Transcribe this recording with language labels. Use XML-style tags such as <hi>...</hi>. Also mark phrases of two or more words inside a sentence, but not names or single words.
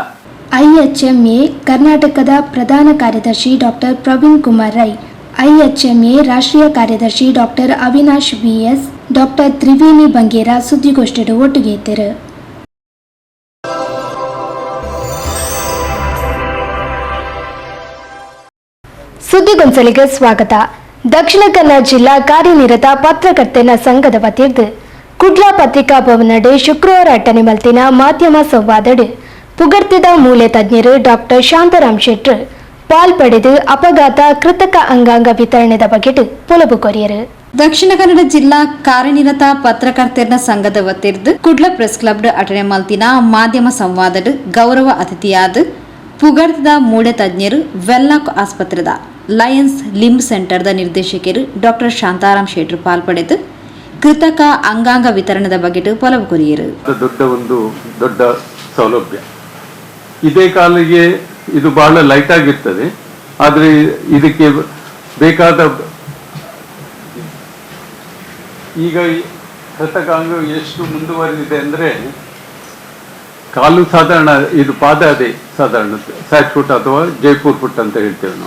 <kn>ಐಎಚ್ಎಂಎ ಕರ್ನಾಟಕದ ಪ್ರಧಾನ ಕಾರ್ಯದರ್ಶಿ ಡಾಕ್ಟರ್ ಪ್ರವೀಣ್ ಕುಮಾರ್ ರೈ, ಐಎಚ್ಎಂಎ ರಾಷ್ಟ್ರೀಯ ಕಾರ್ಯದರ್ಶಿ ಡಾಕ್ಟರ್ ಅವಿನಾಶ್ ಬಿಎಸ್, ಡಾಕ್ಟರ್ ತ್ರಿವೇಣಿ ಬಂಗೇರ ಸುದ್ದಿಗೋಷ್ಠಿಯಲ್ಲಿ ಒಟ್ಟಿಗೆ ಇದ್ದರು. ಸುದ್ದಿಗೊಂಚಲಿಗೆ ಸ್ವಾಗತ.</kn> <tcy>ದಕ್ಷಿಣ ಕನ್ನಡ ಜಿಲ್ಲಾ ಕಾರ್ಯನಿರತ ಪತ್ರಕರ್ತರ ಸಂಘದ ವತಿಯಿಂದ ಕುಡ್ಲಾ ಪತ್ರಿಕಾ ಭವನಡೆ ಶುಕ್ರವಾರ ಅಟ್ಟನೆ ಮಲ್ತಿನ ಮಾಧ್ಯಮ ಸಂವಾದಡೆ ಪುಗಡ್ತಿದ ಮೂಲೆ ತಜ್ಞರು ಡಾಕ್ಟರ್ ಶಾಂತಾರಾಮ್ ಶೆಟ್ರ್ ಪಾಲ್ಪಡೆದು ಅಪಘಾತ ಕೃತಕ ಅಂಗಾಂಗ ವಿತರಣೆದ ಬಗೆಟ್ ಪುಲಬು ಕೊರಿಯರು. ದಕ್ಷಿಣ ಕನ್ನಡ ಜಿಲ್ಲಾ ಕಾರ್ಯನಿರತ ಪತ್ರಕರ್ತರ ಸಂಘದ ವತಿರ್ದು ಕುಡ್ಲ ಪ್ರೆಸ್ ಕ್ಲಬ್ ಅಟನೆ ಮಲ್ತಿನ ಮಾಧ್ಯಮ ಸಂವಾದಡ್ ಗೌರವ ಅತಿಥಿಯಾದ ಪುಗರ್ದ ಮೂಳೆ ತಜ್ಞರು ವೆಲ್ಲಾಕ್ ಆಸ್ಪತ್ರೆದ ಲಯನ್ಸ್ ಲಿಂಬ್ ಸೆಂಟರ್ದ ನಿರ್ದೇಶಕರು ಡಾಕ್ಟರ್ ಶಾಂತಾರಾಮ್ ಶೆಟ್ರು ಪಾಲ್ಪಡೆದು ಕೃತಕ ಅಂಗಾಂಗ ವಿತರಣೆದ ಬಗೆಟ್ ಪೊಲವು ಕೊರಿಯರು.</tcy> <kn>ದೊಡ್ಡ ಸೌಲಭ್ಯ ಇದೇ ಕಾಲಿಗೆ ಇದು ಬಹಳ ಲೈಟ್ ಆಗಿರ್ತದೆ. ಆದರೆ ಇದಕ್ಕೆ ಬೇಕಾದ ಈಗ ಕೃತಕ ಅಂಗ ಎಷ್ಟು ಮುಂದುವರೆದಿದೆ ಅಂದರೆ ಕಾಲು ಸಾಧಾರಣ, ಇದು ಪಾದ ಅದೇ ಸಾಧಾರಣ ಸ್ಯಾಟ್ ಫುಟ್ ಅಥವಾ ಜೈಪುರ್ ಫುಟ್ ಅಂತ ಹೇಳ್ತೇವೆ ನಾವು.</kn>